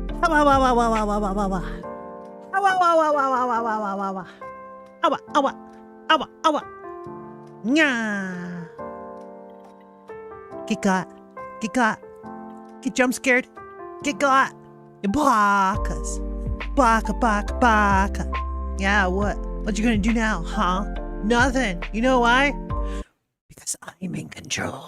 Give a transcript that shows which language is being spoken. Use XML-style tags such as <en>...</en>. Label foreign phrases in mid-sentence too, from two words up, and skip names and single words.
<en>Awa, awa, awa, awa, awa, awa, awa. Awa, awa, awa, awa, awa, awa, awa, awa. Awa, awa, awa, awa. Nya. Get got. Get got. Get jump scared. Get got. Bakas.</en> <ja>Baka, baka, baka.</ja> <en>Yeah, what? What you gonna do now, huh? Nothing. You know why? Because I'm in control.</en>